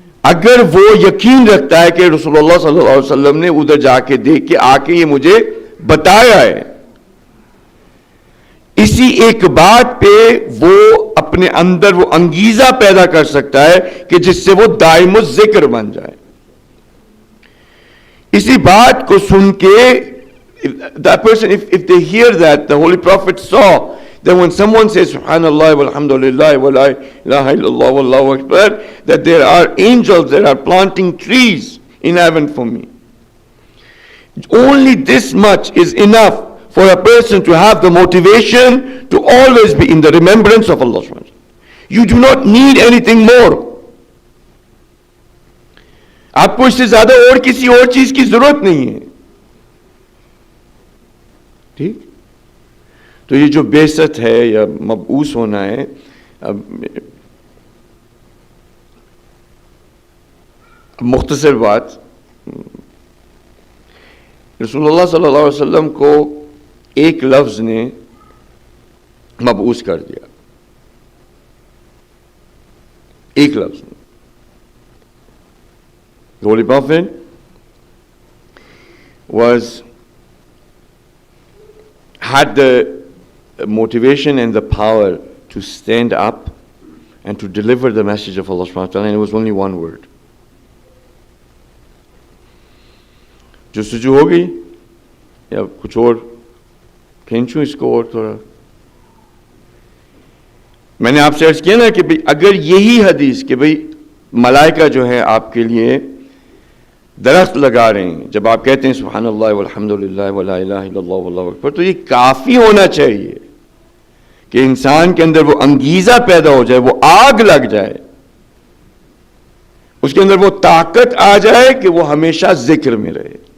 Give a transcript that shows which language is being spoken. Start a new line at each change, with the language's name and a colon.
Urdu: اگر وہ یقین رکھتا ہے کہ رسول اللہ صلی اللہ علیہ وسلم نے ادھر جا کے دیکھ کے آ کے یہ مجھے بتایا ہے، اسی ایک بات پہ وہ اپنے اندر وہ انگیزہ پیدا کر سکتا ہے کہ جس سے وہ دائم الذکر بن جائے. اسی بات کو سن کے
English: that person, if they hear that, the Holy Prophet saw that when someone says Subhanallah walhamdulillah wa la ilaha illallah wallahu akbar, that there are angels that are planting trees in heaven for me. Only this much is enough for a person to have the motivation to always be in the remembrance of Allah subhanahu wa ta'ala. You do not need anything more.
Urdu: آپ کو اس سے زیادہ اور کسی اور چیز کی ضرورت نہیں ہے. ٹھیک. تو یہ جو بعثت ہے یا مبعوث ہونا ہے، اب مختصر بات، رسول اللہ صلی اللہ علیہ وسلم کو ایک لفظ نے مبعوث کر دیا، ایک لفظ نے.
English: The Holy Prophet had the motivation and the power to stand up and to deliver the message of Allah subhanahu wa ta'ala, and it was only one word.
Urdu: جستجو ہو گئی یا کچھ اور کھینچوں اس کو اور تھوڑا. میں نے آپ سے عرض کیا نا کہ بھئی اگر یہی حدیث کہ بھئی ملائکہ جو ہے آپ کے لیے درخت لگا رہے ہیں جب آپ کہتے ہیں سبحان اللہ والحمدللہ ولا الہ الا اللہ واللہ اکبر، تو یہ کافی ہونا چاہیے کہ انسان کے اندر وہ انگیزہ پیدا ہو جائے، وہ آگ لگ جائے، اس کے اندر وہ طاقت آ جائے کہ وہ ہمیشہ ذکر میں رہے.